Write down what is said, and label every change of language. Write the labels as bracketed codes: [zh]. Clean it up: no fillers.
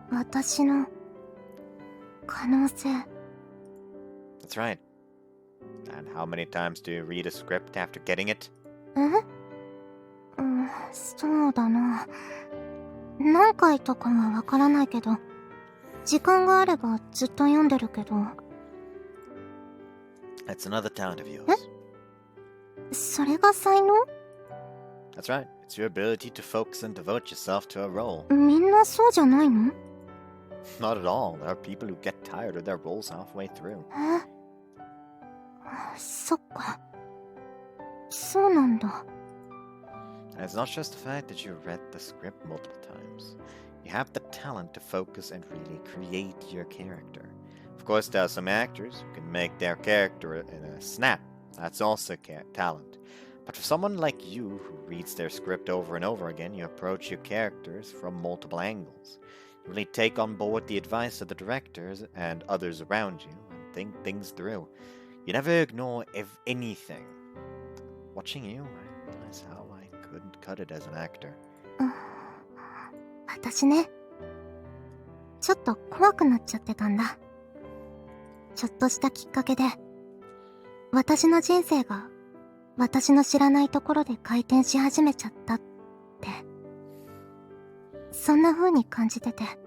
[ja] 私の可能性。 [en] That's right. And how many times do you read a script after getting it? [ja] そうだな。何回とかはわからないけど、時間があればずっと読んでるけど。 [en] That's another talent of yours. [ja] それが才能？ [en] That's right. It's your ability to focus and devote yourself to a role. [ja] みんなそうじゃないの？ [en] Not at all. There are people who get tired of their roles halfway through. [ja] そっか。そうなんだ。 [en] And it's not just the fact that you read the script multiple times. You have the talent to focus and really create your character. Of course, there are some actors who can make their character in a snap. That's also talent. But for someone like you who reads their script over and over again, you approach your characters from multiple angles. You really take on board the advice of the directors and others around you and think things through. You never ignore anything. Watching you, I realize how I couldn't cut it as an actor. [ja] 私ね、ちょっと怖くなっちゃってたんだ。ちょっとしたきっかけで、私の人生が私の知らないところで回転し始めちゃったって、そんな風に感じてて。